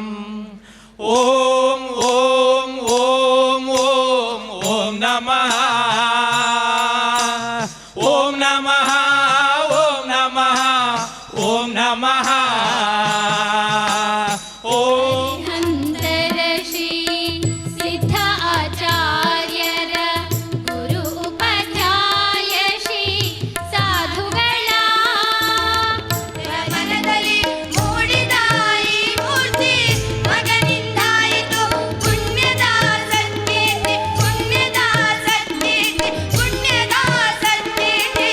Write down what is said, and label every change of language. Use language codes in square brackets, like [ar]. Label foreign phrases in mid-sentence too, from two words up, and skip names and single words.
[sa] ಓಂ ಓಂ ಓಂ ಓಂ ಓಂ ನಮಃ ಓಂ ನಮಃ ಓಂ ನಮಃ ಓಂ ನಮಃ ಓಂ. [kn] ಹಂತರ ಶ್ರೀ ಸಿದ್ಧ ಆಚಾರ್ಯರ ಗುರು ಉಪಾಧ್ಯಾಯ ಶ್ರೀ ಸಾಧುಗಳ ಮನದಲ್ಲಿ ಮೂಡಿದ ಈ ಮೂರ್ತಿ ಮಗನಿಂದಾಯಿತು ಪುಣ್ಯದ ಸನ್ನಿಧಿ, ಪುಣ್ಯದ ಸನ್ನಿಧಿ, ಪುಣ್ಯದ ಸನ್ನಿಧಿ.